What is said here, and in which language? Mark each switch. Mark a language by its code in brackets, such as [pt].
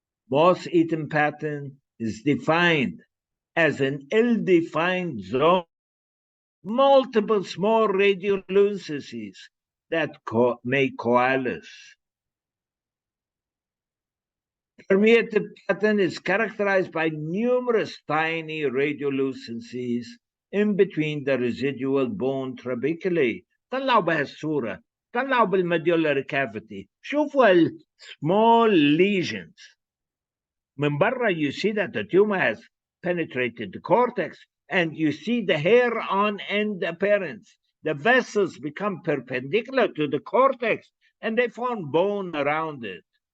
[en] Moth-eaten pattern is defined as an ill-defined zone, multiple small radiolucencies that may coalesce. Permeative pattern is characterized by numerous tiny radiolucencies in between the residual bone trabeculae. [ar] طلعوا بهالصورة، طلعوا بالmedullary cavity. شوفوا [en] small lesions. [ar] من برا [en] you see that the tumor has penetrated the cortex and you see the hair on end appearance. The vessels become perpendicular to the cortex and they form bone around it.